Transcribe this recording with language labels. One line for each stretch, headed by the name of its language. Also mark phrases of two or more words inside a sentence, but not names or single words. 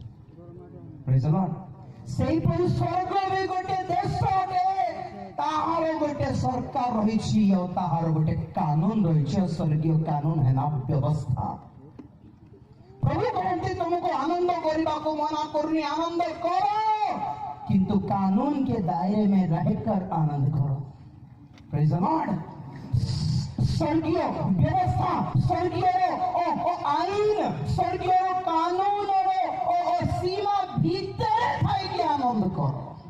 Odia: ସେଇପରି ସ୍ୱର୍ଗ ବି ଗୋଟେ ଦେଶ ଅଟେ, ତାହାର ଗୋଟେ ସରକାର ରହିଛି ଆଉ ତାହାର ଗୋଟେ କାନୁନ ରହିଛି। ସ୍ୱର୍ଗୀୟ କାନୁନ ହେଲା ବ୍ୟବସ୍ଥା। ପ୍ରଭୁ କହନ୍ତି ତୁମକୁ ଆନନ୍ଦ କରିବାକୁ ମନା କରୁନି, ଆନନ୍ଦ କର,
Hindi: किंतु कानून के दायरे में रहकर आनंद करो।
English: Praise the Lord.
Hindi: स्वर्गीय व्यवस्था, स्वर्गीय आईन, स्वर्गीय कानून और सीमा भीतर थाई आनंद करो।